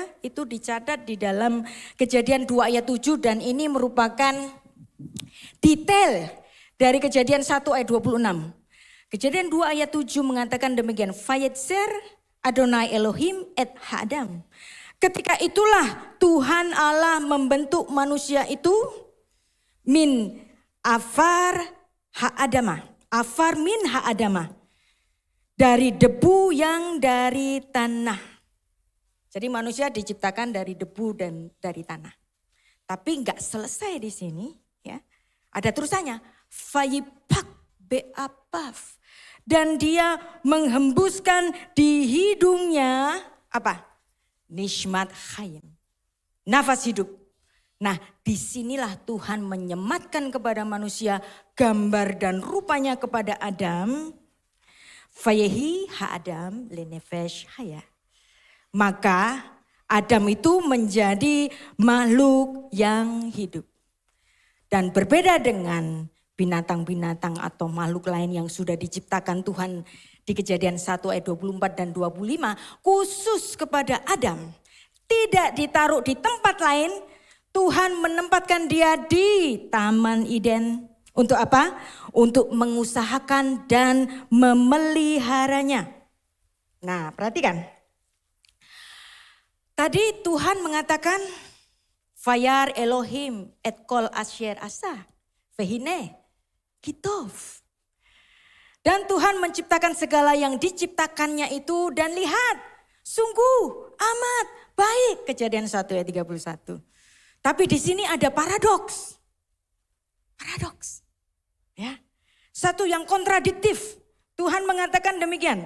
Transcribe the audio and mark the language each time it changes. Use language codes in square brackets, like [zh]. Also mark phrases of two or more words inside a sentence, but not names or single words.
[id] Itu dicatat di dalam Kejadian 2 ayat 7 dan ini merupakan detail dari Kejadian 1 ayat 26. Kejadian 2 ayat 7 mengatakan demikian. [he] וייצר יהוה אלהים את אדם. [id] Ketika itulah Tuhan Allah membentuk manusia itu [he] מן עפר האדמה. עפר מן האדמה. [id] Dari debu yang dari tanah. Jadi manusia diciptakan dari debu dan dari tanah. Tapi enggak selesai di sini, ya. Ada terusannya. [he] ויפח באפיו. [id] Dan dia menghembuskan di hidungnya apa? [he] נשמת חיים, [id] nafas hidup. Nah disinilah Tuhan menyematkan kepada manusia gambar dan rupanya kepada Adam. [he] ויהי האדם לנפש חיה. [id] Maka Adam itu menjadi makhluk yang hidup. Dan berbeda dengan binatang-binatang atau makhluk lain yang sudah diciptakan Tuhan di Kejadian 1 ayat 24 dan 25, khusus kepada Adam. Tidak ditaruh di tempat lain, Tuhan menempatkan dia di Taman Eden. Untuk apa? Untuk mengusahakan dan memeliharanya. Nah perhatikan. Tadi Tuhan mengatakan, [he] וירא אלהים את כל אשר עשה והנה כי טוב. [id] Dan Tuhan menciptakan segala yang diciptakannya itu dan lihat sungguh amat baik. Kejadian 1 ayat 31. Tapi di sini ada paradoks. Paradoks. Ya. Satu yang kontradiktif. Tuhan mengatakan demikian.